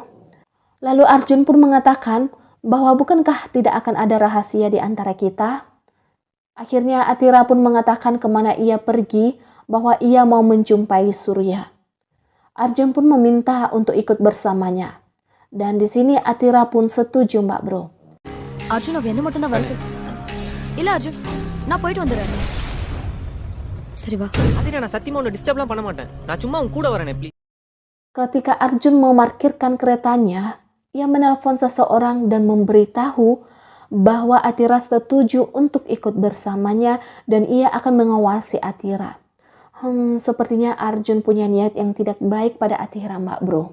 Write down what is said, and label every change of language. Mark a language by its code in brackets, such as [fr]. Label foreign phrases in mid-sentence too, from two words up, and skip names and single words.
[id] Lalu Arjun pun mengatakan bahwa bukankah tidak akan ada rahasia di antara kita? Akhirnya Atira pun mengatakan kemana ia pergi, bahwa ia mau menjumpai Surya. Arjun pun meminta untuk ikut bersamanya. Dan di sini Atira pun setuju Mbak Bro. [ta] அர்ஜுன் அவ என்ன மட்டும் தான் வர சொல். இல்ல அர்ஜுன், நான் போயிட்டு வந்துடுறேன். சரி வா. அதிரா நான் சத்தியமா உன்னை டிஸ்டர்ப்லாம் பண்ண மாட்டேன். நான் சும்மா உன் கூட வரேனே ப்ளீஸ். [id] Ketika Arjun memarkirkan keretanya, ia menelpon seseorang dan memberitahu bahwa Atira setuju untuk ikut bersamanya dan ia akan mengawasi Atira. Sepertinya Arjun punya niat yang tidak baik pada Atira Mbak Bro.